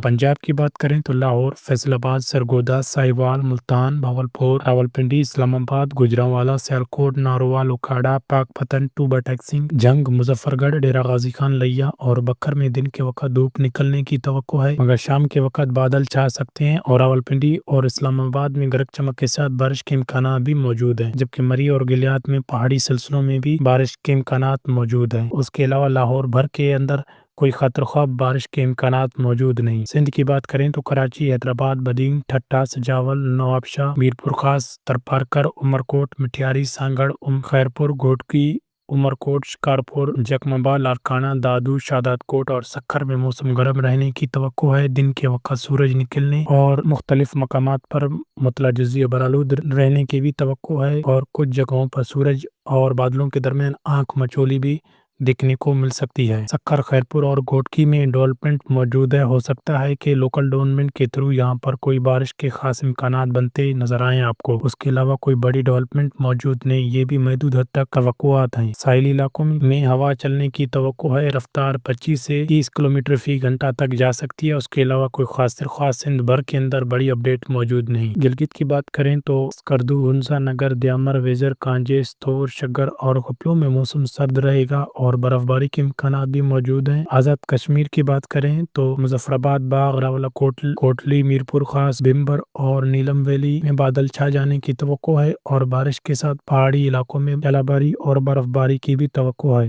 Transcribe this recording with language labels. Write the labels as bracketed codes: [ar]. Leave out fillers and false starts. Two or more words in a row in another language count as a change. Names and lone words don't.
[ur] پنجاب کی بات کریں تو لاہور، فیصل آباد، سرگودھا، ساہیوال، ملتان، بہاولپور، راولپنڈی، اسلام آباد، گوجرانوالہ، سیالکوٹ، نارووال، اوکاڑہ، پاکپتن، ٹوبہ ٹیک سنگھ، جھنگ، مظفرگڑھ، ڈیرہ غازی خان، لیہ اور بھکر میں دن کے وقت دھوپ نکلنے کی توقع ہے، مگر شام کے وقت بادل چھا سکتے ہیں اور راولپنڈی اور اسلام آباد میں گرج چمک کے ساتھ بارش کے امکان بھی موجود ہیں. جبکہ مری اور گلیات میں پہاڑی سلسلوں میں بھی بارش کے امکانات موجود ہیں. اس کے علاوہ لاہور بھر کے اندر کوئی خاطر خواہ بارش کے امکانات موجود نہیں. سندھ کی بات کریں تو کراچی، حیدرآباد، بدین، ٹھٹھہ، سجاول، نوابشاہ، میرپور خاص، تھرپارکر، عمرکوٹ، مٹیاری، سانگھڑ، خیرپور، گھوٹکی، عمرکوٹ، شکارپور، جیکب آباد، لاڑکانہ، دادو، شہدادکوٹ اور سکھر میں موسم گرم رہنے کی توقع ہے. دن کے وقت سورج نکلنے اور مختلف مقامات پر مطلع جزوی ابر آلود رہنے کی بھی توقع ہے اور کچھ جگہوں پر سورج اور بادلوں کے درمیان آنکھ مچولی بھی دیکھنے کو مل سکتی ہے. سکھر، خیرپور اور گھوٹکی میں ڈیولپمنٹ موجود ہے۔ ہو سکتا ہے کہ لوکل ڈیولپمنٹ کے تھرو یہاں پر کوئی بارش کے خاص امکانات بنتے نظر آئے آپ کو. اس کے علاوہ کوئی بڑی ڈیولپمنٹ موجود نہیں، یہ بھی محدود حد تک توقعات ہیں. ساحلی علاقوں میں ہوا چلنے کی توقع ہے۔ رفتار 25 سے 30 کلومیٹر فی گھنٹہ تک جا سکتی ہے. اس کے علاوہ کوئی خاص سندھ بھر کے اندر بڑی اپڈیٹ موجود نہیں. گلگت کی بات کریں تو سکردو، ہنزہ، نگر، دیامر، ویجر، کانجے، استور، شگر اور خپلو میں موسم سرد رہے گا اور برفباری کے امکانات بھی موجود ہیں. آزاد کشمیر کی بات کریں تو مظفرآباد، باغ، راولاکوٹ، کوٹلی، میرپور خاص، بھمبر اور نیلم ویلی میں بادل چھا جانے کی توقع ہے اور بارش کے ساتھ پہاڑی علاقوں میں اولہ باری اور برفباری کی بھی توقع ہے.